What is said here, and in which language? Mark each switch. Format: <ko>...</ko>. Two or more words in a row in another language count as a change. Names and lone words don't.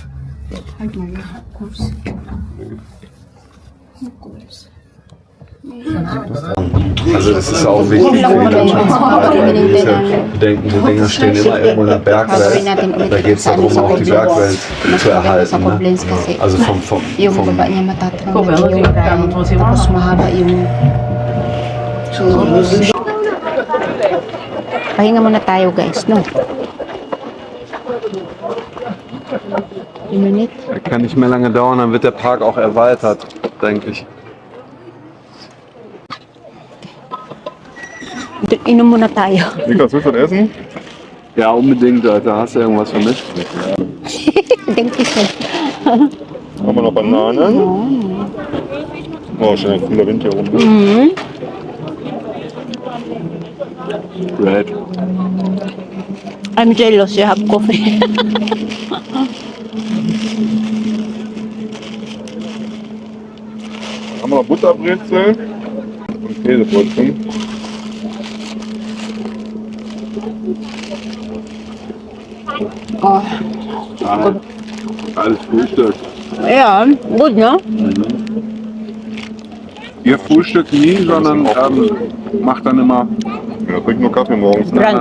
<de>Also das ist auch wichtig für die Menschen. Bedenken, die Dinger stehen immer irgendwo in der Bergwelt. Da geht es darum, auch die Bergwelt zu erhalten. Ne? Also</de> <tl>Yung baba niya matatrang yung ride. Tapos mahaba yung Pahinga muna tayo guys, no?</tl> <en>1 minute.</en> <de>Kann nicht mehr lange dauern, dann wird der Park auch erweitert, denke ich.</de> <tl>Inom muna tayo.</tl> <de>Niklas, willst du was essen? Ja, unbedingt, Alter. Hast du irgendwas für mich? Denke ich schon. Haben wir noch Bananen? Oh, schön, ein cooler Wind hier rum.</de> <en>Great. I'm jealous, you have coffee.</en> <de>Haben wir noch Butterbrezel und Käsebrötchen. Oh, Alles Frühstück. ja,</de> <en>good, no?</en> <de>Ihr frühstückt nie, sondern macht dann immer Ja, trink nur Kaffee morgens. nach einer</de>